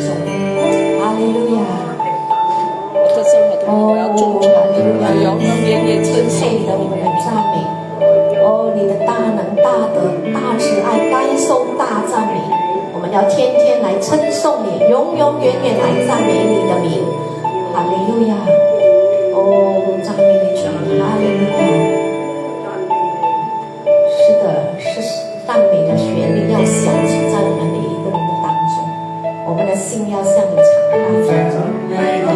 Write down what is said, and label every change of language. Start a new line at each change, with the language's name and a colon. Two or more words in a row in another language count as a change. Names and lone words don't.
Chinese: 哈利路亞。我要忠誠，要永永遠遠稱謝你的我們的讚美。你的大能、大德、大慈愛，該受大讚美。我們要天天來稱頌你，永永遠遠來讚美你的名。哈利路亞！讚美你主，哈利路亞！是的，是讚美的旋律要響起在我們每一個人的當中，我們的心要向你敞開。